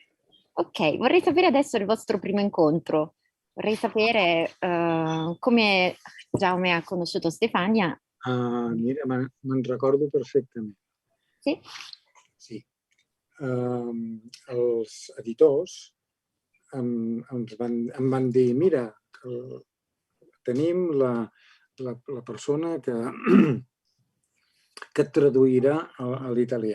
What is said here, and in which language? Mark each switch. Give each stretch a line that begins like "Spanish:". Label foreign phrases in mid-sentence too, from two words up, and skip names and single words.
Italian: Ok, vorrei sapere adesso il vostro primo incontro. Vorrei sapere come Jaume ha conosciuto Stefania.
Catalan: Mira, me'n recordo perfectament. Sí? Sí. Els editors em van dir, mira, tenim la persona que et traduirà a l'italià.